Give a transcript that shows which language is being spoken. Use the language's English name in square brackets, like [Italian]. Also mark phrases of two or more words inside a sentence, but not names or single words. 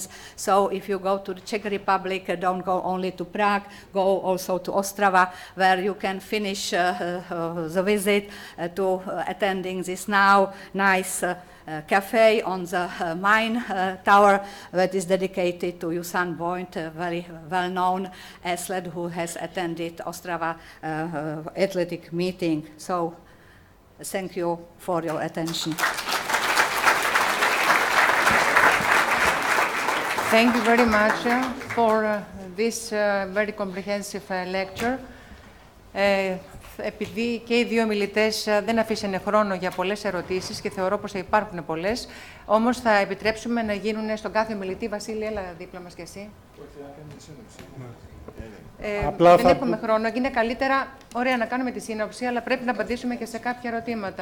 [English] So if you go to the Czech Republic, don't go only to Prague, go also to Ostrava, where you can finish the visit to attending this now nice cafe on the mine tower that is dedicated to Usain Bolt, a very well-known athlete who has attended Ostrava athletic meeting. So thank you for your attention. Thank you very much for this very comprehensive lecture. [Greek] Επειδή και οι δύο μιλητές δεν αφήσανε χρόνο για πολλές ερωτήσεις και θεωρώ πως θα υπάρχουν πολλές, όμως θα επιτρέψουμε να γίνουν στον κάθε μιλητή. Βασίλη, έλα δίπλα μας κι εσύ. Δεν έχουμε χρόνο. Είναι καλύτερα, ωραία, να κάνουμε τη σύνοψη, αλλά πρέπει να απαντήσουμε και σε κάποια ερωτήματα.